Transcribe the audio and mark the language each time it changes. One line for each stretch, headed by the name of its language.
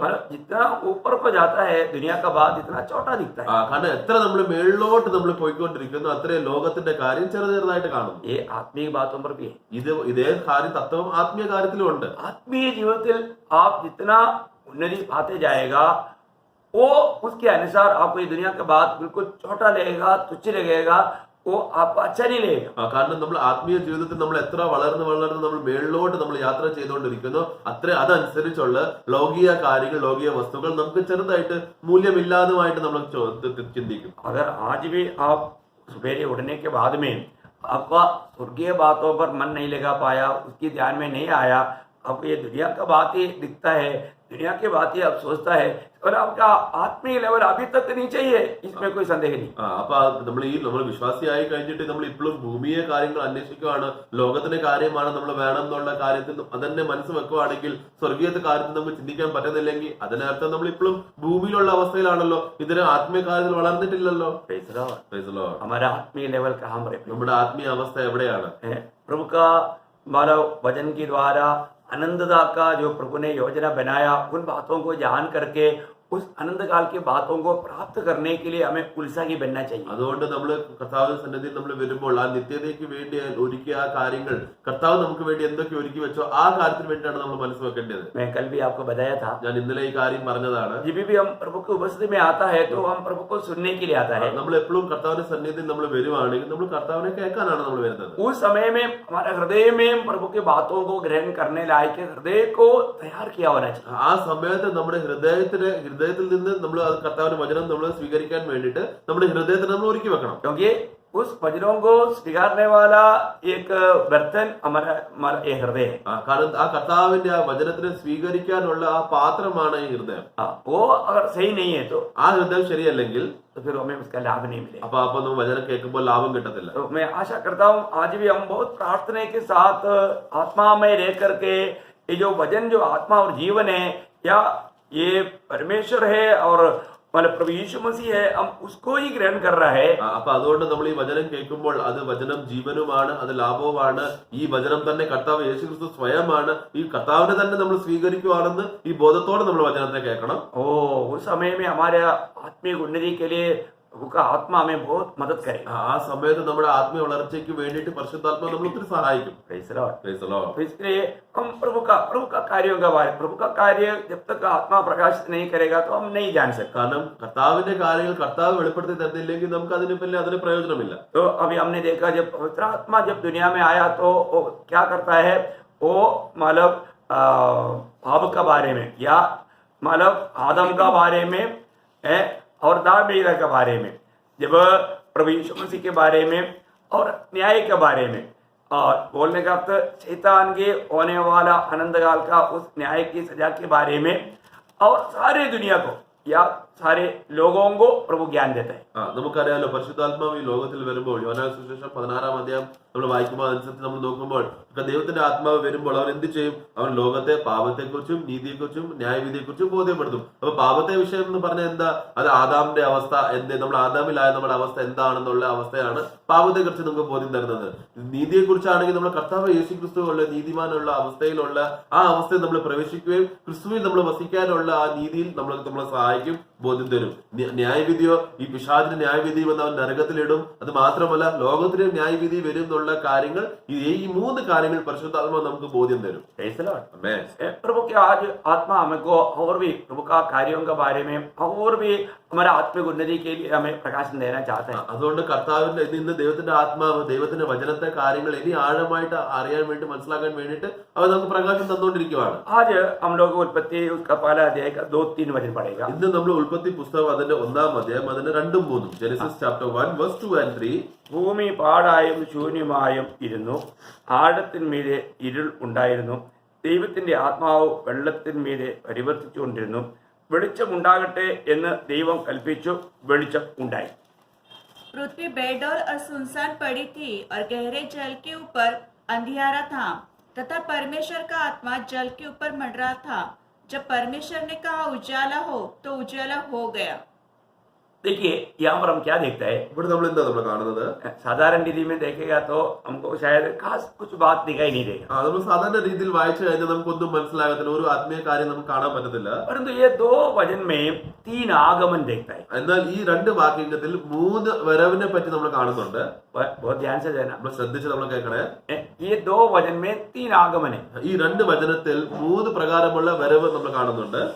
Hindi: जितना ऊपर को जाता है दुनिया का बात इतना छोटा दिखता है।
Malayalam: കാരണം എത്ര നമ്മൾ മേളിലോട്ട് നമ്മൾ പോയിക്കൊണ്ടിരിക്കുന്നു അത്രയും ലോകത്തിന്റെ കാര്യം ചെറുതായിട്ട് കാണുന്നു.
Hindi: ये आत्मीय बातों पर भी है।
Malayalam: ഇതേ കാര്യം തത്വം ആത്മീയ കാര്യത്തിലും ഉണ്ട്.
Hindi: आत्मीय जीवन आप जितना उन्नति पाते जाएगा वो उसके अनुसार आपको ये दुनिया का बात बिल्कुल छोटा लगेगा, तुच्छ लगेगा, वो आपको अच्छा नहीं लगेगा।
Malayalam: കാരണം നമ്മൾ ആത്മീയ ജീവിതത്തിൽ നമ്മൾ എത്ര വളർന്ന് നമ്മൾ മേളിലോട്ട് നമ്മൾ യാത്ര ചെയ്തുകൊണ്ടിരിക്കുന്നു അതനുസരിച്ചുള്ള ലോകീയ കാര്യങ്ങൾ ലോകീയ വസ്തുക്കൾ നമുക്ക് ചെറുതായിട്ട് മൂല്യമില്ലാതുമായിട്ട് നമ്മൾ ചിന്തിക്കും.
Hindi: अगर आज भी आप सवेरे उठने के बाद में आपका स्वर्गीय बातों पर मन नहीं लगा पाया, उसकी ध्यान में नहीं आया, आपको ये दुनिया का बात ही दिखता है, दुनिया की बात ही आप सोचता है और आपका आत्मीय लेवल अभी तक नीचे ही है, इसमें कोई संदेह नहीं।
Malayalam: അപ്പൊ നമ്മൾ വിശ്വാസിയായി കഴിഞ്ഞിട്ട് നമ്മൾ ഇപ്പോഴും ഭൂമിയെ കാര്യങ്ങൾ അന്വേഷിക്കുകയാണ്, ലോകത്തിന്റെ കാര്യമാണ് നമ്മൾ വേണം എന്നുള്ള കാര്യത്തിൽ അതന്നെ മനസ്സ് വെക്കുകയാണെങ്കിൽ സ്വർഗീയത്തെ കാര്യത്തിൽ നമുക്ക് ചിന്തിക്കാൻ പറ്റുന്നില്ലെങ്കിൽ അതിനർത്ഥം നമ്മൾ ഇപ്പോഴും ഭൂമിയിലുള്ള അവസ്ഥയിലാണല്ലോ, ഇതിന് ആത്മീയ കാര്യത്തിൽ വളർന്നിട്ടില്ലല്ലോ.
Hindi: हमारा आत्मीय लेवल कहाँ पर है?
Malayalam: നമ്മുടെ ആത്മീയ അവസ്ഥ എവിടെയാണ്?
Hindi: प्रभु का मानव वचन के द्वारा आनंददा का जो प्रभु ने योजना बनाया उन बातों को जान करके उस आनंद काल की बातों को प्राप्त करने के लिए हमें उत्साही बनना चाहिए।
Malayalam: അതുകൊണ്ട് നമ്മൾ കർത്താവിന്റെ സന്നിധിയിൽ നമ്മൾ വരുമ്പോൾ ആ നിത്യതയ്ക്ക് വേണ്ടി ഒരുക്കിയ ആ കാര്യങ്ങൾ കർത്താവ് നമുക്ക് വേണ്ടി എന്തൊക്കെ ഒരുക്കി വെച്ചോ ആ കാര്യത്തിന് വേണ്ടിയാണ് നമ്മൾ മനസ്സ് വെക്കേണ്ടത്.
Hindi: मैं कल भी आपको बताया था,
Malayalam: ഞാൻ ഇന്നലെ ഈ കാര്യം പറഞ്ഞതാണ്.
Hindi: जब भी हम प्रभु की उपस्थिति में आता है तो हम प्रभु को सुनने के लिए आता है।
Malayalam: നമ്മൾ എപ്പോഴും കർത്താവിന്റെ സന്നിധിയിൽ നമ്മൾ വരുവാണെങ്കിൽ നമ്മൾ കർത്താവിനെ കേൾക്കാനാണ് നമ്മൾ വരുന്നത്.
Hindi: उस समय में हमारे हृदय में प्रभु की बातों को ग्रहण करने लायक हृदय को तैयार किया होना चाहिए।
Malayalam: ആ സമയത്ത് നമ്മുടെ ഹൃദയത്തിൽ നിന്ന് നമ്മൾ കർത്താവിന്റെ വചനം നമ്മൾ സ്വീകരിക്കാൻ വേണ്ടിയിട്ട് നമ്മുടെ ഹൃദയത്തിൽ നമ്മൾ ഒരുക്കി വെക്കണം.
Hindi: क्योंकि उस वचनों को स्वीकारने वाला एक बर्तन हमारा ये हृदय है।
Malayalam: കാരണം ആ കർത്താവിന്റെ ആ വചനത്തിനെ സ്വീകരിക്കാനുള്ള ആ പാത്രമാണ് ഈ ഹൃദയം.
Hindi: वो अगर सही नहीं है तो
Malayalam: ആ ഹൃദയം ശരിയല്ലെങ്കിൽ
Hindi: तो फिर हमें उसका लाभ नहीं मिलेगा।
Malayalam: അപ്പൊ നമ്മൾ വചനം കേൾക്കുമ്പോൾ ലാഭം കിട്ടത്തില്ല.
Hindi: तो मैं आशा करता हूँ आज भी हम बहुत प्रार्थना के साथ आत्मा में रह करके ये जो वचन जो आत्मा और जीवन है या ये परमेश्वर है और मतलब प्रभु यीशु मसीह है, हम उसको ही ग्रहण कर रहा है।
Malayalam: അപ്പൊ അതുകൊണ്ട് നമ്മൾ ഈ വചനം കേൾക്കുമ്പോൾ അത് വചനം ജീവനുമാണ്, അത് ലാഭവുമാണ്. ഈ വചനം തന്നെ കർത്താവ് യേശുക്രിസ്തു സ്വയമാണ്. ഈ കർത്താവിനെ തന്നെ നമ്മൾ സ്വീകരിക്കുകയാണെന്ന് ഈ ബോധത്തോടെ നമ്മൾ വചനത്തെ കേൾക്കണം.
Hindi: उस समय में हमारे आत्मिक उन्नति के लिए प्रभु का आत्मा हमें बहुत मदद करेगा।
Malayalam: ആ സമയത്ത് നമ്മുടെ ആത്മീയ വളർച്ചയ്ക്ക് വേണ്ടിയിട്ട് പരിശുദ്ധാത്മാവ് നമ്മൾ ഒത്തിരി സഹായിക്കും.
English: Praise the Lord. Praise the Lord.
Hindi: तो इसलिए हम प्रभु का कार्यों का बारे, प्रभु का कार्य जब तक आत्मा प्रकाशित नहीं करेगा तो हम नहीं जान सकते।
Malayalam: കാരണം കർത്താവിന്റെ കാര്യങ്ങൾ കർത്താവ് വെളിപ്പെടുത്തി തരുന്നില്ലെങ്കിൽ നമുക്ക് അതിന് പ്രയോജനമില്ല.
Hindi: तो अभी हमने देखा जब पवित्र आत्मा जब दुनिया में आया तो वो क्या करता है, वो मतलब पाप का बारे में या मतलब आदम का बारे में है और दाऊद के बारे में, जब प्रभु यीशु मसीह के बारे में और न्याय के बारे में, और बोलने का अर्थ शैतान के होने वाला अनंत काल का उस न्याय की सजा के बारे में और सारे दुनिया को या सारे लोगों को प्रभु ज्ञान देता है.
Malayalam: നമുക്കറിയാലോ പരിശുദ്ധാത്മാവ് ഈ ലോകത്തിൽ വരുമ്പോൾ യോഹന്നാൻ സുവിശേഷം 16-ാം അധ്യായം നമ്മൾ വായിക്കുമ്പോൾ അതനുസരിച്ച് നമ്മൾ നോക്കുമ്പോൾ ദൈവത്തിന്റെ ആത്മാവ് വരുമ്പോൾ അവൻ എന്ത് ചെയ്യും? അവൻ ലോകത്തെ പാപത്തെക്കുറിച്ചും നീതിയെക്കുറിച്ചും ന്യായവിധിയെക്കുറിച്ചും ബോധ്യപ്പെടുത്തും. അപ്പൊ പാപത്തെ വിഷയം എന്ന് പറഞ്ഞാൽ എന്താ? അത് ആദാമിന്റെ അവസ്ഥ എന്ത്, നമ്മൾ ആദാമിലായ നമ്മുടെ അവസ്ഥ എന്താണെന്നുള്ള അവസ്ഥയാണ് പാപത്തെ കുറിച്ച് നമുക്ക് ബോധ്യം തരുന്നത്. നീതിയെ കുറിച്ചാണെങ്കിൽ നമ്മൾ കർത്താവ് യേശു ക്രിസ്തുവുള്ള നീതിമാനുള്ള അവസ്ഥയിലുള്ള ആ അവസ്ഥയിൽ നമ്മൾ പ്രവേശിക്കുകയും ക്രിസ്തുവിൽ നമ്മൾ വസിക്കാനുള്ള ആ നീതിയിൽ നമ്മളെ സഹായിക്കും, ബോധ്യം തരും. ന്യായവിധിയോ ഈ പിശാചിന് ന്യായവിധി വന്ന് അവൻ നരകത്തിലിടും. അത് മാത്രമല്ല ലോകത്തിന് ന്യായവിധി വരും എന്നുള്ള കാര്യങ്ങൾ, ഈ 3 കാര്യങ്ങൾ പരിശുദ്ധാത്മാവ് നമുക്ക് ബോധ്യം തരും.
Hindi: प्रभु के आज आत्मा हमको और भी प्रभु का कार्यों के बारे में और भी हमारा आत्मिक उन्नति के लिए हमें प्रकाशन देना चाहते हैं.
Malayalam: അതുകൊണ്ട് കർത്താവിന്റെ ഇന്ന് ദൈവത്തിന്റെ ആത്മാവ് ദൈവത്തിന്റെ വചനത്തെ കാര്യങ്ങൾ ഇനി ആഴമായിട്ട് അറിയാൻ വേണ്ടി മനസ്സിലാക്കാൻ വേണ്ടിയിട്ട് അവ നമുക്ക് പ്രകാശം തന്നുകൊണ്ടിരിക്കുകയാണ്.
Hindi: आज हम लोग उत्पत्ति उसका पहला अध्याय का 2-3 वचन पढ़ेगा.
Malayalam: ഇന്ന് നമ്മൾ ഉൽപ്പത്തി പുസ്തകം അതിന്റെ 1-ാം അധ്യായം അതിന്റെ 2-3
English: Genesis chapter 1 verse 2 and 3.
Malayalam: ഭൂമി പാടായും ശൂന്യമായും ഇരുന്നു, ആഴത്തിന്മീതെ ഇരുൾ ഉണ്ടായിരുന്നു, ദൈവത്തിന്റെ ആത്മാവ് വെള്ളത്തിന്മീതെ പരിവർത്തിച്ചുകൊണ്ടിരുന്നു. വെളിച്ചമുണ്ടാകട്ടെ എന്ന് ദൈവം കൽപ്പിച്ചു, വെളിച്ചം ഉണ്ടായി.
Hindi: पृथ्वी बेडौल और सुनसान पड़ी थी और गहरे जल के ऊपर अंधियारा था तथा परमेश्वर का आत्मा जल के ऊपर मंडरा था. जब परमेश्वर ने कहा उजाला हो तो उजाला हो गया. देखिए यहाँ पर हम क्या देखता है,
Malayalam: ഇവിടെ നമ്മൾ എന്താ കാണുന്നത്?
Hindi: साधारण रीति में देखेगा तो हमको शायद खास कुछ बात दिखाई नहीं देगा.
Malayalam: നമ്മൾ സാധാരണ രീതിയിൽ വായിച്ചു കഴിഞ്ഞാൽ നമുക്കൊന്നും മനസ്സിലാകത്തില്ല, ഒരു ആത്മീയ കാര്യം നമുക്ക് കാണാൻ പറ്റത്തില്ല.
Hindi: परंतु ये 2 वचन में 3 आगमन देखता है.
Malayalam: എന്നാൽ ഈ 2 വാക്യങ്ങളിൽ 3 വരവിനെ പറ്റി നമ്മൾ കാണുന്നുണ്ട്.
Hindi: बहुत ध्यान से देना,
Malayalam: നമ്മൾ ശ്രദ്ധിച്ച് നമ്മൾ കേൾക്കണേ.
Hindi: ये 2 वचन में 3 आगमन है.
Malayalam: ഈ 2 വചനത്തിൽ 3 പ്രകാരമുള്ള വരവ് നമ്മൾ കാണുന്നുണ്ട്.